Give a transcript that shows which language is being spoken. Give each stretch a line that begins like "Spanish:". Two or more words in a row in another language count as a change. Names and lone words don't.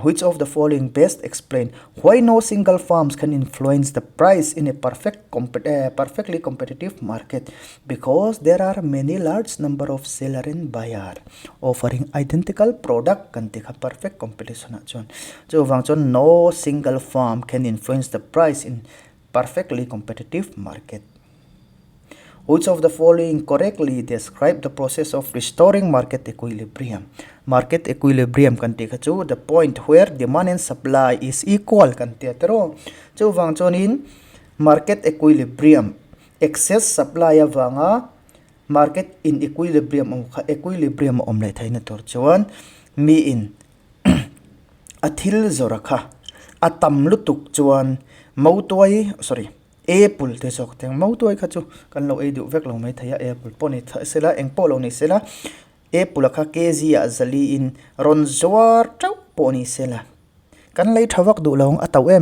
English: Which of the following best explain why no single firms can influence the price in a perfectly competitive market? Because there are many large number of seller and buyer offering identical product
Mizo: kan tika
English: perfect competition
Mizo: na chon.
English: No single firm can influence the price in perfectly competitive market. Which of the following correctly describe the process of restoring market equilibrium? Market equilibrium
Mizo: kan tika chu
English: the point where demand and supply is equal
Mizo: kan tia tero. Chu wang chonin
English: market equilibrium excess supply
Mizo: wanga market in equilibrium omlai thaina tor chuan mi in athil zorakha atam lutuk chuan apple te sok teng mau tuai kha chu kan lo ei du vek lo mai thaya apple poni sela engpo lo ni sela apple kha kg a zali in ron zwar tau poni sela kan lei thawak du long ataw em